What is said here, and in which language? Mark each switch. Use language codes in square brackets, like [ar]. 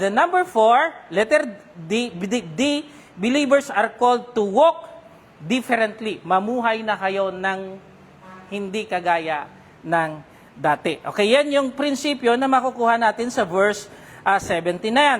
[en] The number 4, letter D, believers are called to walk differently. [tl] Mamuhay na kayo ng hindi kagaya ng dati. Okay, yan yung prinsipyo na makukuha natin sa verse 17 na yan.